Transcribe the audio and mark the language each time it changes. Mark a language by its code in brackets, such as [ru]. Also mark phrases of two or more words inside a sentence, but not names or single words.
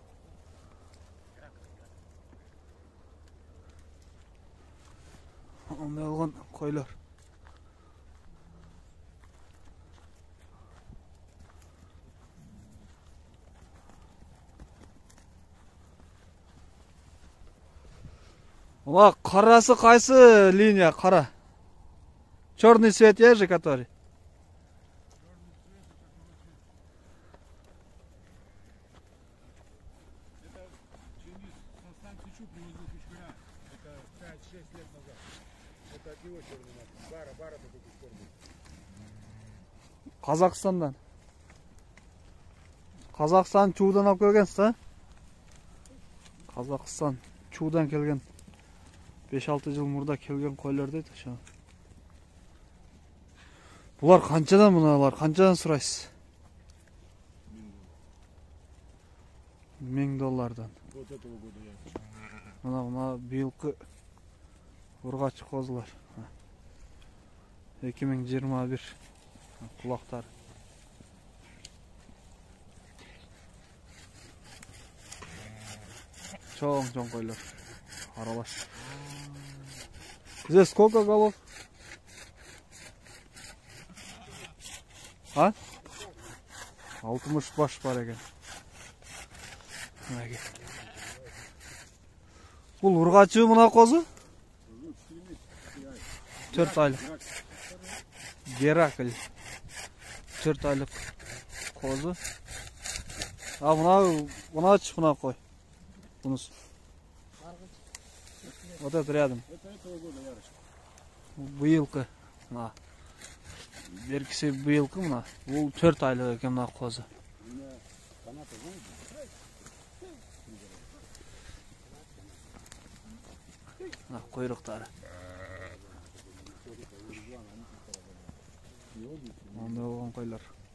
[ky] Ондай болгон койлор. Ва, карасы кайсы линия кара? [ru] Черный цвет есть же, который? Это 5-6 лет назад. Это от него черный надпись. Бара такой черный. [ky] Казакстандан. Казакстан Чуудан алып келгенсиз, да? Казакстан Чуудан келген. 5-6 жыл мурда келген койлор дейт ошо. Булар канчадан, мыналар канчадан сурайсыз? $1000. [ru] Вот этого года я. [ky] Мына быйылкы ургачы козулар. 2021 кулактар. Чоң койлор. Аралаш. [ru] Здесь сколько голов? А? [ky] 60 баш бар экен. Бул ургачы мына козу? 4 айлык. Геракль. 4 айлык козу. А мына кой. Бунус. [ru] Вот это рядом. Это этого года ярочка. [ky] Быйылкы. Мына. Беркisi быйылкы мына. Бул 4 айлык экен мына козу. Мына куйруктары. Мындай болгон койлор.